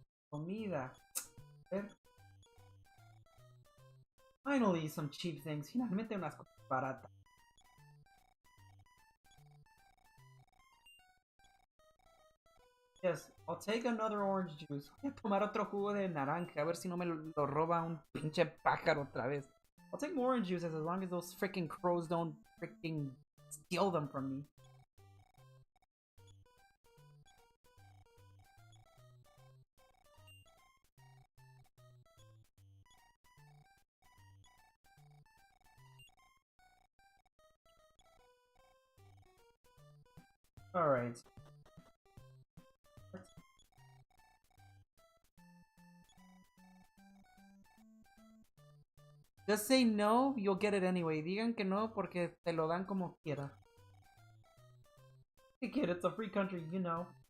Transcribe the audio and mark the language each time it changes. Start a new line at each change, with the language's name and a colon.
Spanish: Comida. A ver.
English: Finally, some cheap things.
Spanish: Finalmente unas cosas baratas.
English: Yes, I'll take another orange juice.
Spanish: Voy a tomar otro jugo de naranja. A ver si no me lo roba un pinche pájaro otra vez.
English: I'll take more orange juices as long as those freaking crows don't freaking steal them from me. Alright. Just say no, you'll get it anyway.
Spanish: Digan que no porque te lo dan como quiera.
English: Hey kid, it's a free country, you know.